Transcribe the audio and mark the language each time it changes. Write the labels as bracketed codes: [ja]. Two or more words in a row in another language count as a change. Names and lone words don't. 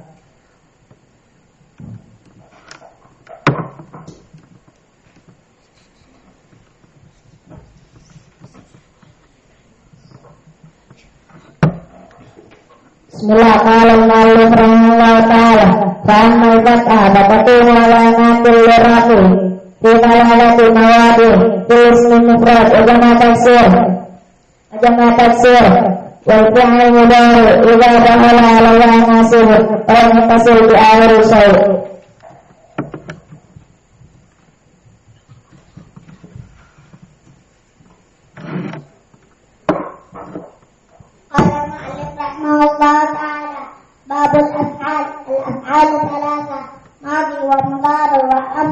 [ar] Bismillah. قال المؤلف رحمه الله تعالى: فأما الفتحة فتكون علامة للرفع في ثلاثة مواضع في الاسم المفرد وجمع التكسير والفعل المضارع إذا دخل على ناصب ومتصل بآخر شيء'. الله تعالى: باب الأفعال. الأفعال ثلاثة: ماضي ومضارع وأمر.